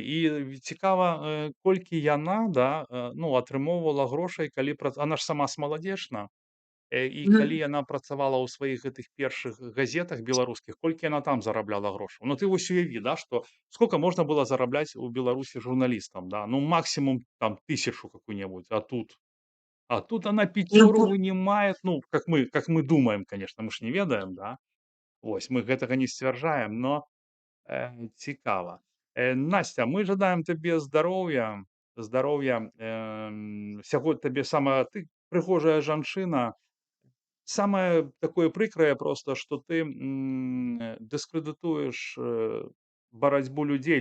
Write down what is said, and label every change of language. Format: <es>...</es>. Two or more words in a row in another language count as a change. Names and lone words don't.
<be>І цікава, колькі яна, да, ну, атрымоўвала грошай, калі она ж сама смаладзечна. І калі Мгм. яна працавала ў сваіх гэтых першых газетах беларускіх, колькі яна там зарабляла грошаў. Ну ты вось уяві, да, што сколько можна было зарабляць у Беларусі журналістам, да, ну</be> <ru>максимум там 1000 какую-нибудь, а тут она Ну,</ru> <be>5 вынимает, ну, как мы думаем, конечно, мы ж не ведаем, да, вось, мы гэтага не сцвярджаем, но цікава. Настя, мы жадаем табе здароўя, здароўя, усяго табе самага, ты прыгожая жанчына.</be> <ru>Самое такое</ru> <be>прыкрае просто, што ты дыскрэдытуеш барацьбу людзей.</be>